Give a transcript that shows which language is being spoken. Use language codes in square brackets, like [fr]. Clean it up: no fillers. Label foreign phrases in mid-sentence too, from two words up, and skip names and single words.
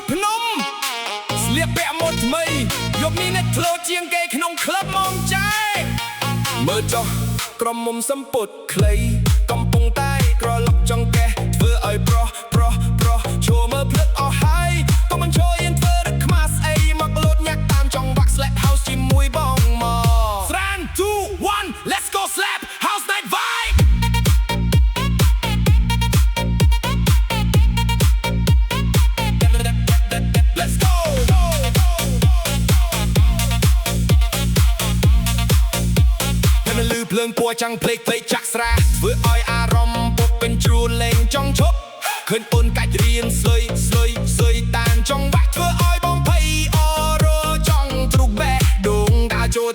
[km] ភ្នំស្លៀកពាក់ម៉ូដថ្មីយប់នេះអ្នកធ្លោជាងគេក្នុងក្លឹបមកចែមើលចុះ ក្រុមមុំសំពុតខ្លីកំពុងតែក្រឡុកចង្កេះធ្វើឲ្យប្រុសចូលមើលភ្លឹកអស់ហើយក៏មិនចូលយិនធ្វើរឹកខ្មាស់ស្អីមកលោតញាក់តាមចង្វាក់ [en] slap house [km] ជាមួយបងមក3 2 1 [en] let's go slap house night vibe let's go [km] ពេលលឺភ្លើងពណ៌ចាំងភ្លេចចាក់ស្រាធ្វើឲ្យអារម្មណ៍ពុកពេញជ្រួលលេងចង់ឈប់ឃើញអូនកាច់រៀ នស្លុយតានចង់បាក់ធ្វើឲ្យបងភ័យអរចង់ទ្រុកបែដងដើរចូល